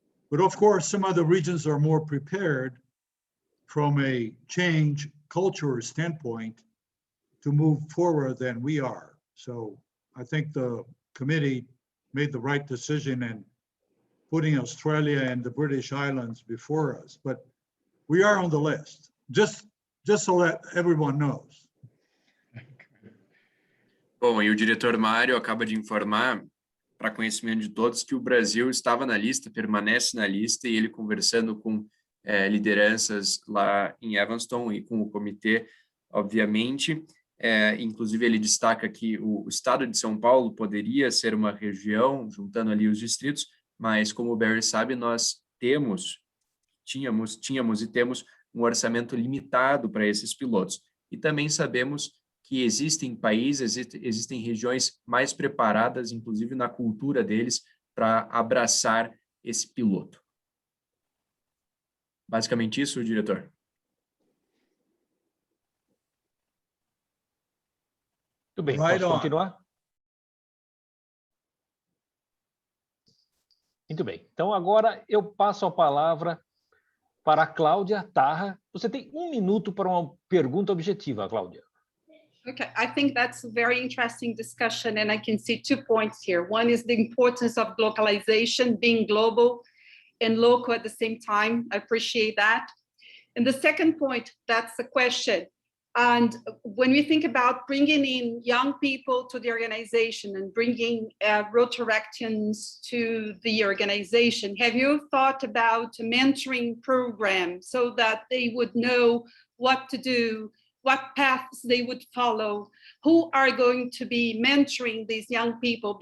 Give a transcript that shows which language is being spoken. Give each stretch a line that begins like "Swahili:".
English: But of course, some other regions are more prepared from a change culture standpoint to move forward than we are. So I think the committee made the right decision in putting Australia and the British Islands before us. But we are on the list, just so that everyone knows.
Portuguese: Bom, e o diretor Mário acaba de informar, para conhecimento de todos, que o Brasil estava na lista, permanece na lista, e ele conversando com lideranças lá em Evanston e com o comitê, obviamente. Inclusive, ele destaca que o estado de São Paulo poderia ser uma região, juntando ali os distritos, mas, como o Barry sabe, nós tínhamos e temos um orçamento limitado para esses pilotos. E também sabemos que existem países, existem regiões mais preparadas, inclusive na cultura deles, para abraçar esse piloto. Basicamente isso, diretor. Muito bem, posso continuar? Muito bem. Então, agora eu passo a palavra para a Cláudia Tarra. Você tem 1 minuto para uma pergunta objetiva, Cláudia.
English: Okay, I think that's a very interesting discussion, and I can see 2 points here. One is the importance of localization, being global and local at the same time. I appreciate that. And the second point, that's the question. And when we think about bringing in young people to the organization and bringing Rotaractians to the organization, have you thought about a mentoring program so that they would know what to do, what paths they would follow, who are going to be mentoring these young people?